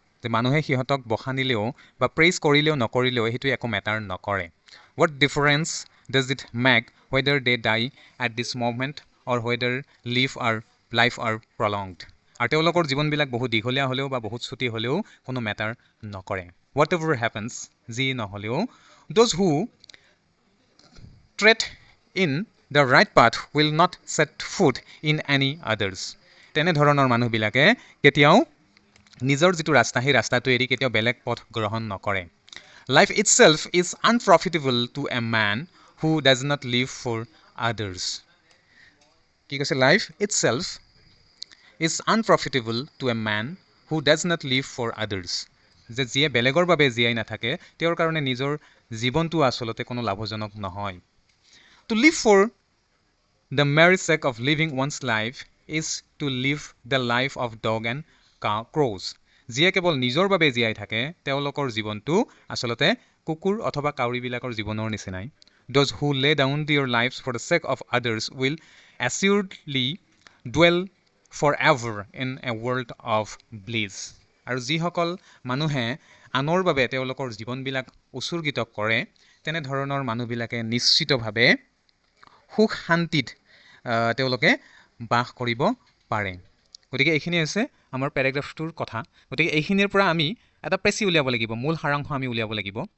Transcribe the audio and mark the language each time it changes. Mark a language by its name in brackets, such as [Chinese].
[Assamese] যে মানুহে সিহঁতক বখানিলেও বা প্ৰেইজ কৰিলেও নকৰিলেও সেইটো একো মেটাৰ নকৰে। [English] What difference does it make whether they die at this moment or whether life are prolonged? [Assamese] আৰু তেওঁলোকৰ জীৱনবিলাক বহুত দীঘলীয়া হ'লেও বা বহুত ছুটি হ'লেও কোনো মেটাৰ নকৰে। [English] Whatever happens, [Assamese] যি নহ'লেও, [English] those who tread in the right path will not set foot in any others. [Assamese] তেনেধৰণৰ মানুহবিলাকে কেতিয়াও নিজৰ যিটো ৰাস্তা, সেই ৰাস্তাটো এৰি কেতিয়াও বেলেগ পথ গ্ৰহণ নকৰে। [English] Life itself is unprofitable to a man who does not live for others. [Assamese] কি কৈছে? [English] Life itself is unprofitable to a man who does not live for others. [Assamese] যে যিয়ে বেলেগৰ বাবে জীয়াই নাথাকে, তেওঁৰ কাৰণে নিজৰ জীৱনটো আচলতে কোনো লাভজনক নহয়। [English] To live for the mere sake of living one's life is to live the life of dog and crows. [Assamese] যিয়ে কেৱল নিজৰ বাবে জীয়াই থাকে, তেওঁলোকৰ জীৱনটো আচলতে কুকুৰ অথবা কাউৰীবিলাকৰ জীৱনৰ নিচিনাই। [English] Those who lay down their lives for the sake of others will assuredly dwell forever in a world of bliss. [Assamese] আৰু যিসকল মানুহে আনৰ বাবে তেওঁলোকৰ জীৱনবিলাক উৎসৰ্গিত কৰে, তেনেধৰণৰ মানুহবিলাকে নিশ্চিতভাৱে সুখ শান্তিত তেওঁলোকে বাস কৰিব পাৰে। গতিকে এইখিনি হৈছে আমাৰ পেৰাগ্ৰাফটোৰ কথা। গতিকে এইখিনিৰ পৰা আমি এটা প্ৰেছি উলিয়াব লাগিব, মূল সাৰাংশ আমি উলিয়াব লাগিব।